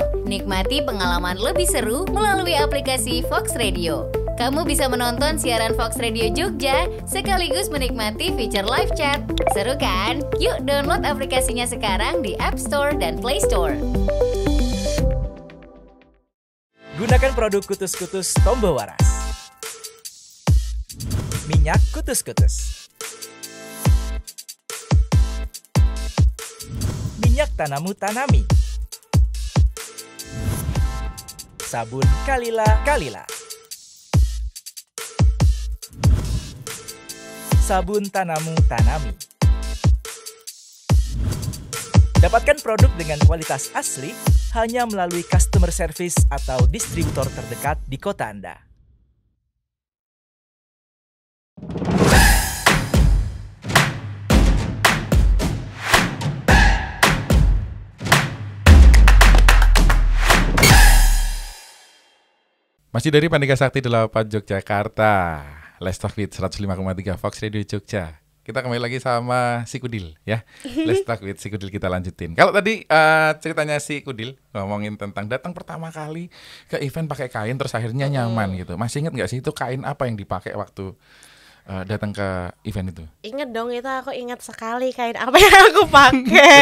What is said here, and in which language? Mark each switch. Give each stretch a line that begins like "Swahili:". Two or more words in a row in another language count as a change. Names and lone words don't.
Indonesian: Nikmati pengalaman lebih seru melalui aplikasi Fox Radio. Kamu bisa menonton siaran Fox Radio Jogja sekaligus menikmati fitur
English: live chat.
Indonesian: Seru kan? Yuk download aplikasinya sekarang di App Store dan Play Store. Gunakan produk Kutus-Kutus Tombo Waras. Minyak Kutus-Kutus. Minyak Tanamu Tanami. Sabun Kalila Kalila. Sabun Tanamu Tanami. Dapatkan produk dengan kualitas asli hanya melalui
English: customer service
Indonesian: atau distributor terdekat di kota Anda. Masih dari Pandika Sakti 8 Yogyakarta.
English: Let's Talk with 105,3 Fox Radio Jogja.
Indonesian: Kita kembali lagi sama si Kudil ya.
English: Let's Talk with
Indonesian: si Kudil kita lanjutin. Kalau tadi ceritanya si Kudil ngomongin tentang datang pertama kali ke event pakai kain terus akhirnya nyaman gitu. Masih ingat nggak sih itu kain apa yang dipakai waktu datang ke event itu? Ingat dong, itu aku ingat sekali kain apa yang aku pakai.